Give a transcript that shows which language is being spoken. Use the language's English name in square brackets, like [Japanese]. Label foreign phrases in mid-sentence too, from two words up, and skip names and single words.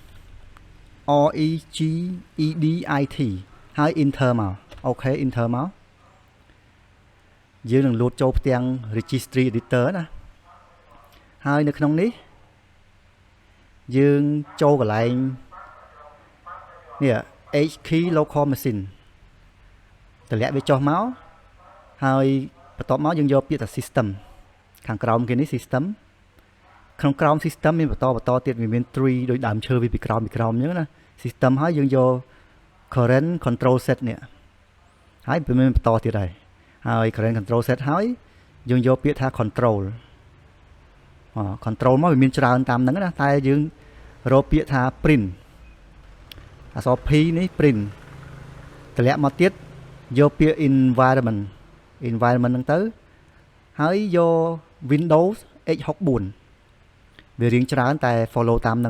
[Khmer] regedit ហើយ enter មកអូខេ enter មកយើងនឹង load ចូលផ្ទាំង [English] registry editor [Khmer] ណាហើយនៅក្នុងនេះយើងចូលកន្លែងនេះ [English] H key local machine [Khmer] តម្លាក់វាចុះមកហើយបន្ទាប់មកយើងយកពាក្យថា system ខាងក្រោមគេនេះ system ក្នុង ក្រោម system មានបន្តទៀតវាមាន tree ដោយដើមឈើវាពីក្រោមអញ្ចឹងណា system ហើយយើងយក [English] current control set [Khmer] នេះហើយវាមានបន្តទៀតហើយ [English] current control set [Khmer] ហើយយើង យកពាក្យថា [English] control control [Khmer] មកវាមានច្រើនតាមហ្នឹងណាតែយើងរកពាក្យថា print អក្សរ P នេះ print តម្លាក់មក ទៀតយកពាក្យ environment ហ្នឹងទៅហើយយក Windows X64 វារៀងច្រើនតែ follow តាមហ្នឹង